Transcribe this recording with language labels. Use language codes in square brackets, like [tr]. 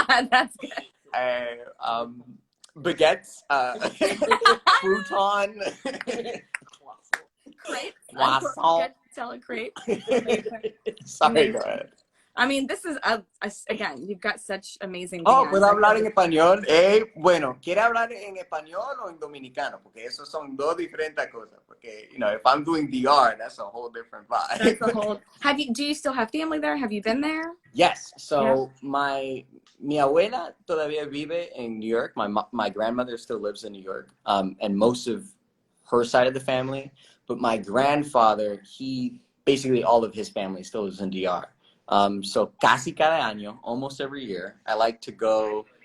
[en] That's good. Baguettes, crouton, Crepe. croissant. Tell a crepe. Sorry, go ahead. I mean, this is again, you've got such amazing. [es] Oh, ¿puedo hablar en español? Bueno, ¿quiere hablar en español o en dominicano? Porque esos son dos diferentes cosas. Porque, [en] you know, if I'm doing DR, that's a whole different vibe. That's a whole. Do you still have family there? Have you been there? Yes. [es] So mi abuela todavía vive in New York. [en] My grandmother still lives in New York, and most of her side of the family. But my grandfather, basically all of his family still lives in DR. So [es] casi cada año, [en] almost every year, I like to go.